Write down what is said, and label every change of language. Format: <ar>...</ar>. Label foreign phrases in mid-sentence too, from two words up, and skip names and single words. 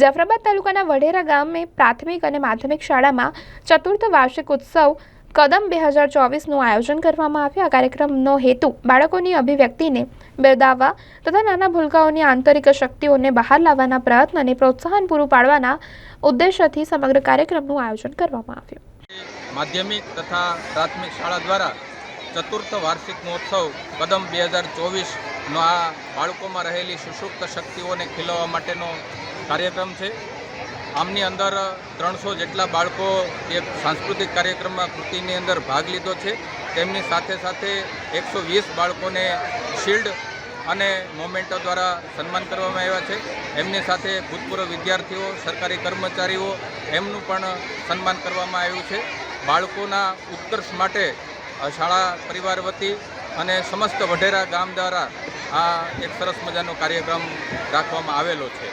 <gu>જાફરાબાદ તાલુકાના વઢેરા ગામે પ્રાથમિક અને માધ્યમિક શાળામાં ચતુર્થ વાર્ષિક ઉત્સવ કદમ 2024નું આયોજન કરવામાં આવ્યું। આ કાર્યક્રમનો હેતુ બાળકોની અભિવ્યક્તિને બિરદાવવા તથા નાના ભૂલકાઓની આંતરિક શક્તિઓને બહાર લાવવાના પ્રયત્ન અને પ્રોત્સાહન પૂરું પાડવાના ઉદ્દેશ્યથી સમગ્ર કાર્યક્રમનું આયોજન કરવામાં આવ્યું। માધ્યમિક તથા પ્રાથમિક શાળા દ્વારા ચતુર્થ વાર્ષિક મહોત્સવ કદમ 2024 નો આ બાળકોમાં રહેલી સુષુપ્ત શક્તિઓને ખીલવવા માટેનો કાર્યક્રમ છે। આમની અંદર 300 જેટલા બાળકો એક સાંસ્કૃતિક કાર્યક્રમમાં કૃતિની અંદર ભાગ લીધો છે। તેમની સાથે સાથે 120 બાળકોને શીલ્ડ અને મોમેન્ટો દ્વારા સન્માન કરવામાં આવ્યા છે। એમની સાથે ભૂતપૂર્વ વિદ્યાર્થીઓ, સરકારી કર્મચારીઓ એમનું પણ સન્માન કરવામાં આવ્યું છે। બાળકોના ઉત્કર્ષ માટે શાળા પરિવાર વતી અને સમસ્ત વઢેરા ગામ દ્વારા આ એક સરસ મજાનો કાર્યક્રમ રાખવામાં આવેલો છે।</gu>